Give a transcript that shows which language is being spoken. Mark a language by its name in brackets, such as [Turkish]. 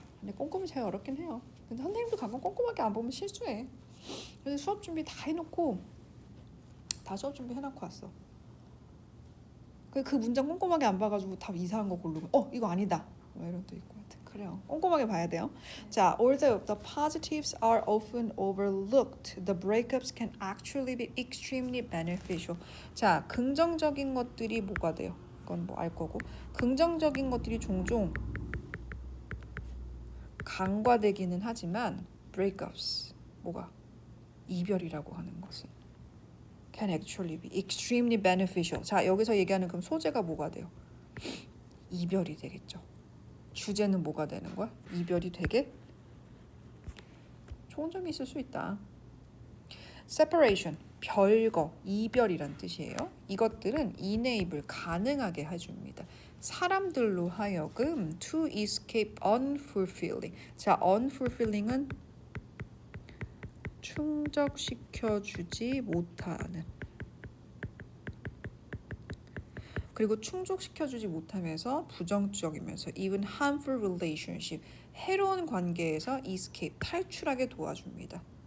[Korean] 근데 꼼꼼히 제일 어렵긴 해요. 근데 선생님도 가끔 꼼꼼하게 안 보면 실수해. 그래서 수업 준비 다 해놓고 다 수업 준비 해놓고 왔어. 그 문장 꼼꼼하게 안 봐가지고 답 이상한 거 고르면 이거 아니다 뭐 이런 또 있고 하여튼 그래요. 꼼꼼하게 봐야 돼요. [English] 자, although the positives are often overlooked, the breakups can actually be extremely beneficial. [Korean] 자, 긍정적인 것들이 뭐가 돼요? 이건 뭐 알 거고 긍정적인 것들이 종종 간과되기는 하지만 [English] breakups [Korean] 뭐가 이별이라고 하는 것은 [English] can actually be extremely beneficial. [Korean] 자, 여기서 얘기하는 그럼 소재가 뭐가 돼요? 이별이 되겠죠. 주제는 뭐가 되는 거야? 이별이 되게 좋은 점이 있을 수 있다. separation, 별거, 이별이란 뜻이에요. 이것들은 enable, 가능하게 해줍니다. 사람들로 하여금 [English] to escape unfulfilling. [Korean] 자, unfulfilling은 충족시켜주지 못하는. 그리고 충족시켜주지 못하면서 부정적이면서 [English] even harmful relationship, [Korean] 해로운 관계에서 escape, 탈출하게 도와줍니다.